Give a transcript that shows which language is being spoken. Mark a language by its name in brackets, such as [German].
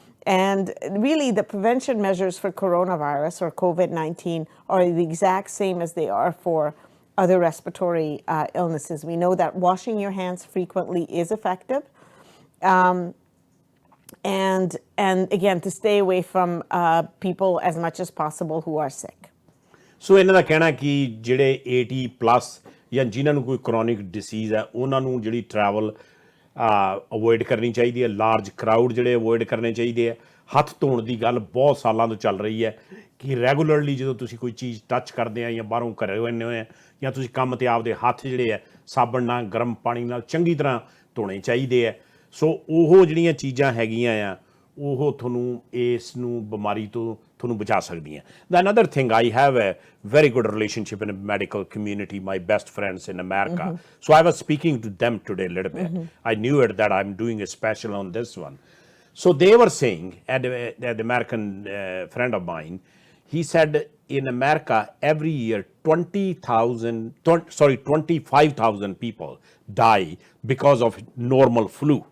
[English] And really the prevention measures for coronavirus or COVID-19 are the exact same as they are for other respiratory illnesses. We know that washing your hands frequently is effective. And again, to stay away from people as much as possible who are sick. [Punjabi] ਸੋ ਇਹਨਾਂ ਦਾ ਕਹਿਣਾ ਕਿ ਜਿਹੜੇ 80+ ਜਾਂ ਜਿਨ੍ਹਾਂ ਨੂੰ ਕੋਈ chronic dishes ਹੈ ਉਹਨਾਂ ਨੂੰ ਜਿਹੜੀ ਟਰੈਵਲ ਅਵੋਇਡ ਕਰਨੀ ਚਾਹੀਦੀ ਹੈ। ਲਾਰਜ ਕਰਾਊਡ ਜਿਹੜੇ ਅਵੋਇਡ ਕਰਨੇ ਚਾਹੀਦੇ ਆ। ਹੱਥ ਧੋਣ ਦੀ ਗੱਲ ਬਹੁਤ ਸਾਲਾਂ ਤੋਂ ਚੱਲ ਰਹੀ ਹੈ ਕਿ ਰੈਗੂਲਰਲੀ ਜਦੋਂ ਤੁਸੀਂ ਕੋਈ ਚੀਜ਼ ਟੱਚ ਕਰਦੇ ਆ ਜਾਂ ਬਾਹਰੋਂ ਘਰੇ ਆਉਂਦੇ ਹੋਏ ਆ ਜਾਂ ਤੁਸੀਂ ਕੰਮ 'ਤੇ ਆਪਦੇ ਹੱਥ ਜਿਹੜੇ ਆ ਸਾਬਣ ਨਾਲ, ਗਰਮ ਪਾਣੀ ਨਾਲ ਚੰਗੀ ਤਰ੍ਹਾਂ ਧੋਣੇ ਚਾਹੀਦੇ ਆ। ਸੋ ਉਹ ਜਿਹੜੀਆਂ ਚੀਜ਼ਾਂ ਹੈਗੀਆਂ ਆ ਉਹ ਤੁਹਾਨੂੰ ਇਸ ਨੂੰ ਬਿਮਾਰੀ ਤੋਂ ਤੁਹਾਨੂੰ ਬਚਾ ਸਕਦੀਆਂ। [English] The another thing, I have a very good relationship in a medical community, my best friends in America. So I was speaking to them today a little bit. I knew it that I'm doing a special on this one. So they were saying, and the American friend of mine, he said in America every year 25,000 people die because of normal flu.